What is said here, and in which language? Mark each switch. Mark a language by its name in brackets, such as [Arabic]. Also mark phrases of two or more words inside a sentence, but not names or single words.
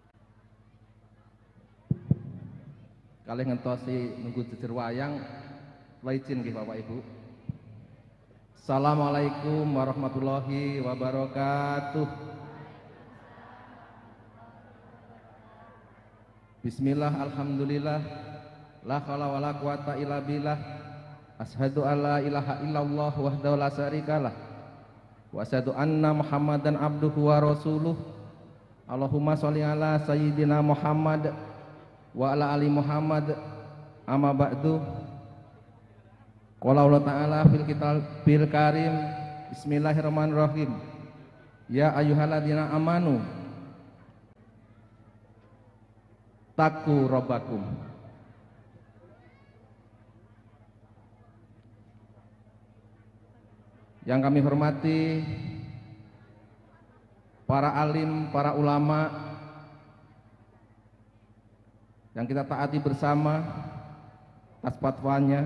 [Javanese] Kalih ngentosi nunggu jejer wayang, Kula izin nggih Bapak Ibu. [Arabic] السلام عليكم ورحمة الله وبركاته. بسم الله، الحمد لله، لا حول ولا قوة إلا بالله. أشهد أن لا إله إلا الله وحده لا شريك له. وأشهد أن محمدا عبده ورسوله. اللهم صل على سيدنا محمد وعلى آل محمد. أما بعد. قال الله تعالى في الكتاب الكريم. بسم الله الرحمن الرحيم. يا أيها الذين آمنوا اتقوا ربكم. [Indonesian] Yang kami hormati para alim, para ulama yang kita taati bersama atas fatwanya.